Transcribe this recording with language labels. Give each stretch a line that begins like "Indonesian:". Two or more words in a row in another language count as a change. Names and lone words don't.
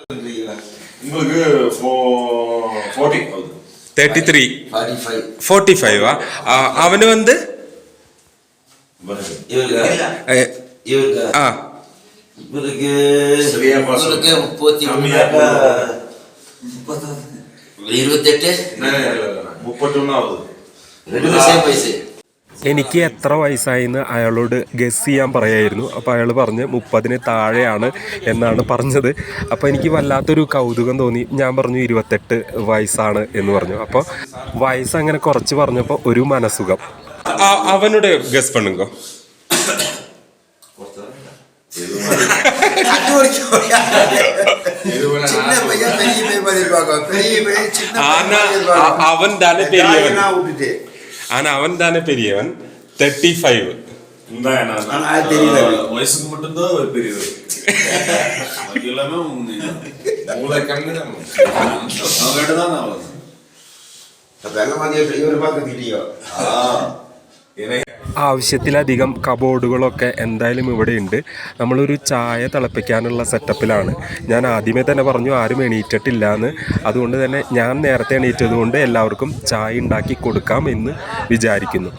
Malayalam: 33 45 അവന് വന്ന് ആ എനിക്ക് എത്ര വയസ്സായിന്ന് അയാളോട് ഗസ് ചെയ്യാൻ പറയായിരുന്നു. അപ്പോൾ അയാൾ പറഞ്ഞ് 30-ന് താഴെയാണ് എന്നാണ് പറഞ്ഞത്. അപ്പോൾ എനിക്ക് വല്ലാത്തൊരു കൗതുകം തോന്നി. ഞാൻ പറഞ്ഞു 28 വയസ്സാണ് എന്ന് പറഞ്ഞു. അപ്പോൾ വയസ്സ് അങ്ങനെ കുറച്ച് പറഞ്ഞപ്പോൾ ഒരു മനസുഖം.
Tamil: அவனுடைய கெஸ் பண்ணுங்கோ அவன் தானே பெரியவன். ஆனா அவன் தானே பெரியவன். 35 வயசுக்கு மட்டும்தான் பெரியவர். எல்லாமே உங்களை கண்ணு அவங்ககிட்ட தான் நான்
Malayalam: ആവശ്യത്തിലധികം കബോർഡുകളൊക്കെ എന്തായാലും ഇവിടെ ഉണ്ട്. നമ്മളൊരു ചായ തിളപ്പിക്കാനുള്ള സെറ്റപ്പിലാണ്. ഞാൻ ആദ്യമേ തന്നെ പറഞ്ഞു ആരും എണീറ്റിട്ടില്ല എന്ന്. അതുകൊണ്ട് തന്നെ ഞാൻ നേരത്തെ എണീറ്റതുകൊണ്ട് എല്ലാവർക്കും ചായ ഉണ്ടാക്കി കൊടുക്കാം എന്ന് വിചാരിക്കുന്നു.